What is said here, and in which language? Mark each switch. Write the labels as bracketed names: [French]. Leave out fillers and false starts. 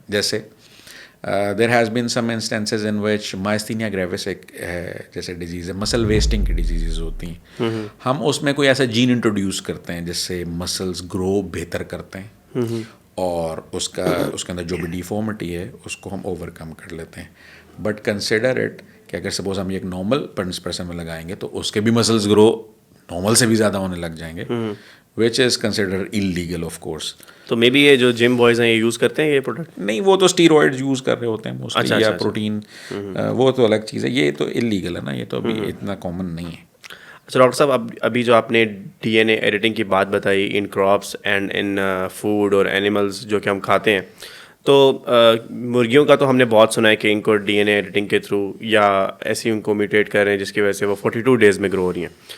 [Urdu] جیسے [English] there has been some instances in which [Urdu] مائستینیا گریوس ایک ہے جیسے ڈیزیز ہے, مسل ویسٹنگ کی ڈیزیزز ہوتی ہیں, ہم اس میں کوئی ایسا جین انٹروڈیوس کرتے ہیں جس سے مسلس گرو بہتر کرتے ہیں, اور اس کے اندر جو بھی ڈیفارمٹی ہے اس کو ہم اوور کم کر لیتے ہیں. [English] but consider it [Urdu] کہ اگر سپوز ہم ایک نارمل پرسن میں لگائیں گے تو اس کے بھی مسلس گرو نارمل سے بھی زیادہ ہونے لگ جائیں گے, [English] which is considered illegal of course. [Urdu] تو [English] maybe [Urdu] یہ جو جم بوائز ہیں یہ یوز کرتے ہیں یہ پروڈکٹ؟ نہیں وہ تو اسٹیرائڈ یوز کر رہے ہوتے ہیں موسٹلی یا پروٹین، وہ تو الگ چیز ہے. یہ تو انلیگل ہے نا، یہ تو ابھی اتنا کامن نہیں ہے. اچھا ڈاکٹر صاحب، ابھی جو آپ نے ڈی این اے ایڈیٹنگ کی بات بتائی [English] in crops and in food [Urdu] اور اینیملز جو کہ ہم کھاتے ہیں، تو مرغیوں کا تو ہم نے بہت سنا ہے کہ ان کو ڈی این اے ایڈیٹنگ کے تھرو یا ایسی ان کو میوٹیٹ کر رہے ہیں جس کی وجہ سے وہ 42 ڈیز میں گرو ہو رہی ہیں.